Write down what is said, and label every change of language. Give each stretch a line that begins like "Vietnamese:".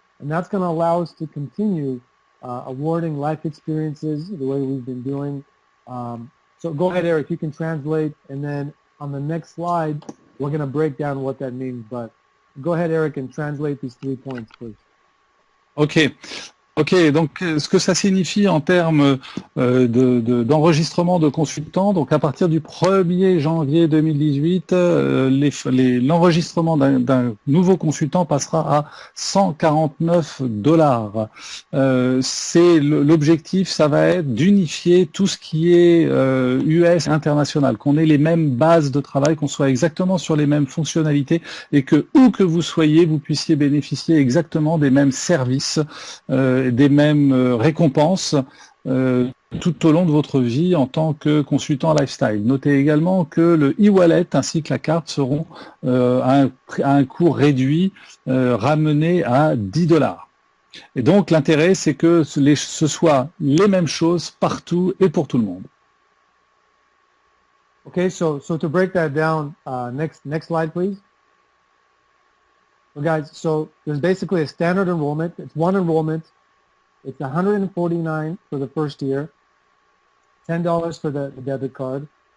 English: And that's going to allow us to continue awarding life experiences the way we've been doing. So go ahead, Eric, you can translate, and then on the next slide, we're going to break down what that means. But go ahead, Eric, and translate these 3 points, please.
French: Ok, donc ce que ça signifie en termes d'enregistrement de consultants, donc à partir du 1er janvier 2018, l'enregistrement d'un nouveau consultant passera à $149. C'est l'objectif, ça va être d'unifier tout ce qui est US international, qu'on ait les mêmes bases de travail, qu'on soit exactement sur les mêmes fonctionnalités et que où que vous soyez, vous puissiez bénéficier exactement des mêmes services, des mêmes récompenses tout au long de votre vie en tant que consultant lifestyle. Notez également que le e-wallet ainsi que la carte seront à un coût réduit, ramené à $10. Et donc l'intérêt, c'est que ce soit les mêmes choses partout et pour tout le monde.
English: Okay, so to break that down, next slide, please. Well, guys, so there's basically a standard enrollment. It's one enrollment. It's $149 for the first year, $10 for the debit card.